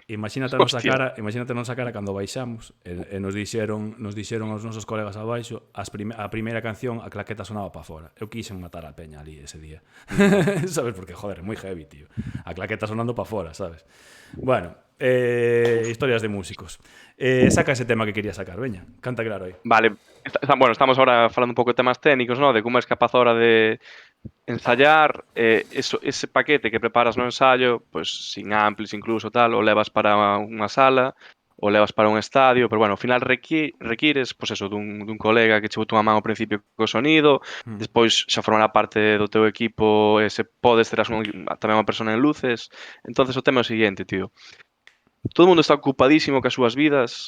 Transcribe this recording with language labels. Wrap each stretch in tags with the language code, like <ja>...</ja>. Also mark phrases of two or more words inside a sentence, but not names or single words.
<gl>Imagínate a nosa cara cando baixamos e nos dixeron aos nosos colegas abaixo a primeira canción, a claqueta sonaba para fora. Eu quixen matar a peña ali ese día. Sabes? Porque, joder, é moi heavy, tío. A claqueta sonando para fora, sabes? Bueno, historias de músicos. Saca ese tema que quería sacar, veña, canta claro aí. Vale, bueno, estamos ahora falando un pouco de temas técnicos, ¿no? De como</gl> <es>es capaz ahora de ensayar,</es> <gl>ese paquete que preparas no ensayo, pues sin amplis incluso tal, o levas para unha sala, o levas para un estadio, pero bueno, ao final requires, pues eso, dun colega que che botou unha man ao principio co sonido, despois xa formará parte do teu equipo, se podes terás tamén unha persona en luces. Entonces o tema é o seguinte, tío. Todo o mundo está ocupadísimo cas súas vidas.</gl>